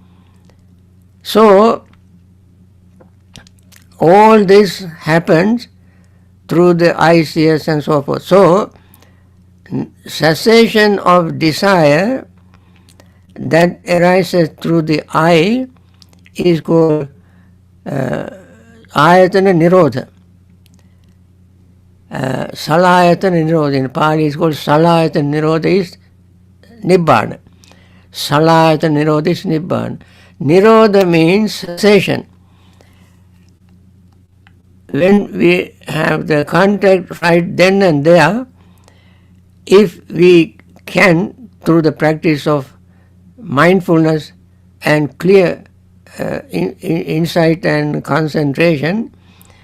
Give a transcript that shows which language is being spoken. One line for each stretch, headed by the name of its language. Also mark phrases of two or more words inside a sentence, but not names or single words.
English: So all this happens through the eyes, ears and so forth. So cessation of desire that arises through the eye is called
Pali: ayatana nirodha. Salayatana nirodha
English: in Pali is called
Pali: salayatana nirodha
English: is nibbana.
Pali: Salayatana nirodha is nibbana.
English: Nirodha means cessation. When we have the contact right then and there, if we can, through the practice of mindfulness and clear insight and concentration,